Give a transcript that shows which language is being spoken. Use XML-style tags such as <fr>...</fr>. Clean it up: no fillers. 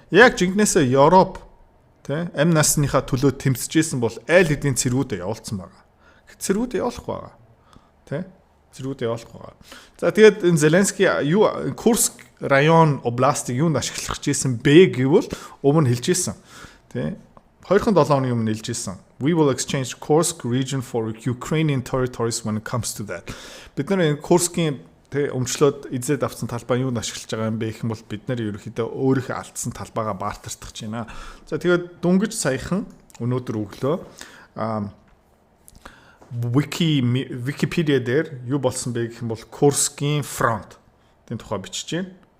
<mn>Яг жинкнээсээ Европ тэ амь насныхаа төлөө тэмцэжсэн бол айл хэдийн цэргүүдээ явуулсан байгаа. Цэргүүдээ явуулах байгаа. Тэ? Цэргүүдээ явуулах байгаа. За тэгээд энэ Зеленский юу Курск район областыг юунд ашиглах гэжсэн бэ гэвэл өмнө хэлжсэн. Тэ? 2-7 оны өмнө хэлжсэн.</mn> <en>We will exchange Kursk region for Ukrainian territories when it comes to that.</en> <mn>Бид нар энэ Курскийн тэ өмчлөөд эзэд авсан талбай юунд ашиглаж байгаа юм бэ гэх юм бол бид нар ерөөхдөө өөрийнхөө алдсан талбайгаа баартардах гэж байна. За тэгээд дүнгиж саяхан өнөөдөр өглөө Wikipedia дээр юу болсон бэ гэх юм бол Kurskийн front тийм тухай бичиж байна.</mn>